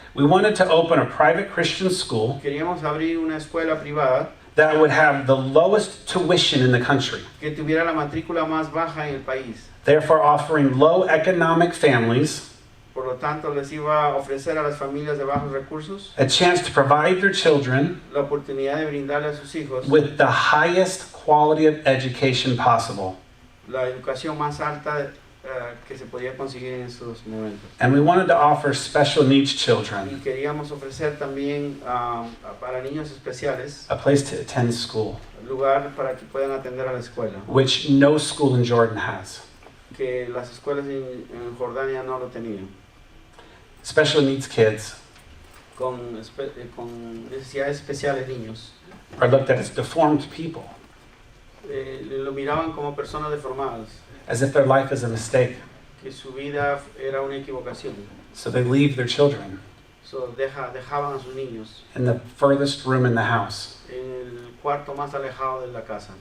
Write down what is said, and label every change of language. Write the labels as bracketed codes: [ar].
[en] We wanted to open a private Christian school [es] Queríamos abrir una escuela privada [en] that would have the lowest tuition in the country, [es] que tuviera la matrícula más baja en el país. [en] therefore offering low economic families [es] Por lo tanto, les iba a ofrecer a las familias de bajos recursos [en] a chance to provide their children [es] la oportunidad de brindarle a sus hijos [en] with the highest quality of education possible. [es] la educación más alta que se podía conseguir en esos momentos. [en] And we wanted to offer special needs [es] Y [en] children [es] queríamos ofrecer también para niños especiales [en] a place to attend school, [es] lugar para que puedan atender a la escuela, [en] which no school in Jordan has. [es] que las escuelas en Jordania no lo tenían, [en] Special needs kids [es] con necesidades especiales niños. [en] are looked at as deformed people, [es] Lo miraban como personas deformadas, [en] as if their life is a mistake. [es] que su vida era una equivocación. [en] So they leave their children [es] So, dejaban a sus niños [en] in the furthest room in the house, [es] en el cuarto más alejado de la casa,